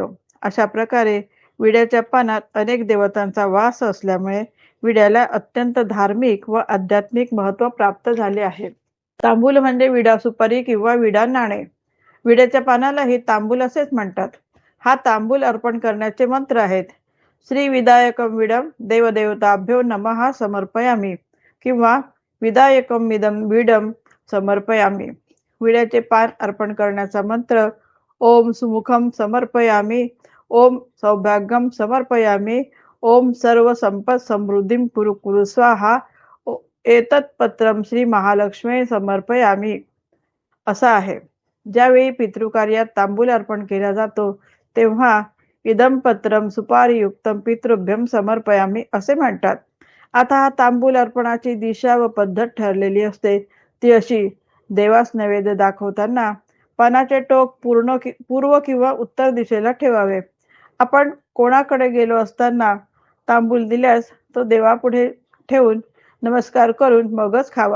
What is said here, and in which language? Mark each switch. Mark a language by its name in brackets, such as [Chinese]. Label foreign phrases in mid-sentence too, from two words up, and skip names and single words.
[Marathi] अशा प्रकारे विड्याच्या पानात अनेक देवतांचा वास असल्यामुळे विड्याला अत्यंत धार्मिक व आध्यात्मिक महत्त्व प्राप्त झाले आहे. तांबूल म्हणजे विडा सुपारी किंवा विडा नाणे. विड्याच्या पानालाही तांबूल असेच म्हणतात. हा तांबूल अर्पण करण्याचे मंत्र आहेत. [Sanskrit] श्री विदायकम विडम देवदेवताभ्यो नमः समर्पयामी किंवा विदायकम विदम विडम समर्पयामी. [Marathi] विड्याचे पान अर्पण करण्याचा मंत्र [Sanskrit] ओम सुमुखम समर्पयामी, ओम सौभाग्यम समर्पयामी, ओम सर्व संपत समृद्धीम कुरु कुरु स्वाहा, एतत् पत्रम श्री महालक्ष्मी समर्पयामी [Marathi] असा आहे. ज्यावेळी पितृकार्यात तांबूल अर्पण केला जातो तेव्हा [Sanskrit] इदम पत्रम सुपारीयुक्तम पितृभ्यम समर्पयामी [Marathi] असे म्हणतात. आता हा तांबूल अर्पणाची दिशा व पद्धत ठरलेली असते. ती अशी: देवास नैवेद्य दाखवताना पानाचे टोक पूर्व किंवा उत्तर दिशेला ठेवावे. आपण कोणाकडे गेलो असताना तांबूल दिल्यास तो देवापुढे ठेवून नमस्कार करून मगच खावा.